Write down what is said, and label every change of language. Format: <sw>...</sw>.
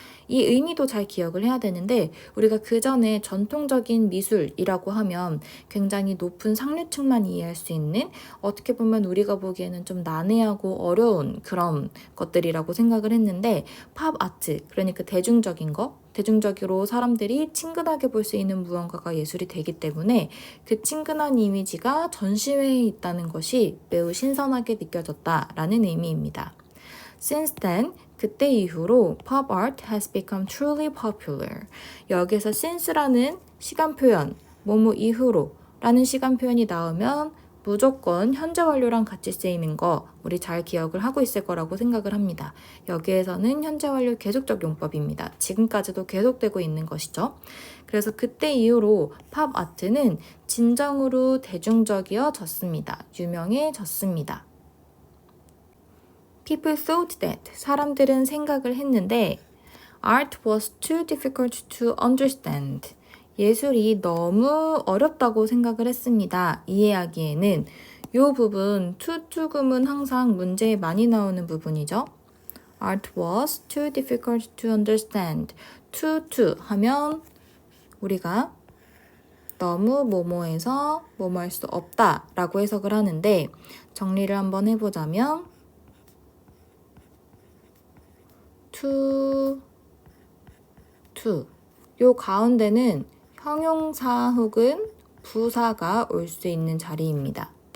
<ko>이 의미도 잘 기억을 해야 되는데 우리가 그 전에 전통적인 미술이라고 하면 굉장히 높은 상류층만 이해할 수 있는 어떻게 보면 우리가 보기에는 좀 난해하고 어려운 그런 것들이라고 생각을 했는데 팝 아트, 그러니까 대중적인 거, 대중적으로 사람들이 친근하게 볼 수 있는 무언가가 예술이 되기 때문에 그 친근한 이미지가 전시회에 있다는 것이 매우 신선하게 느껴졌다라는 의미입니다.</ko> <en>Since then,</en> <ko>그때 이후로</ko> <en>pop art has become truly popular.</en> <ko>여기서 since라는 시간 표현, 뭐뭐 이후로 라는 시간 표현이 나오면 무조건 현재 완료랑 같이 쓰이는 거 우리 잘 기억을 하고 있을 거라고 생각을 합니다. 여기에서는 현재 완료 계속적 용법입니다. 지금까지도 계속되고 있는 것이죠. 그래서 그때 이후로 팝 아트는 진정으로 대중적이어졌습니다. 유명해졌습니다.</ko> <en>People thought that,</en> <ko>사람들은 생각을 했는데</ko> <en>Art was too difficult to understand.</en> <ko>예술이 너무 어렵다고 생각을 했습니다. 이해하기에는 이 부분 to 항상 문제에 많이 나오는 부분이죠.</ko> <en>Art was too difficult to understand.</en> <ko>to 하면 우리가 너무 뭐뭐해서 뭐뭐 할 수 없다 라고 해석을 하는데 정리를 한번 해보자면 to 요 가운데는 형용사 혹은 부사가 올 수 있는 자리입니다.</ko>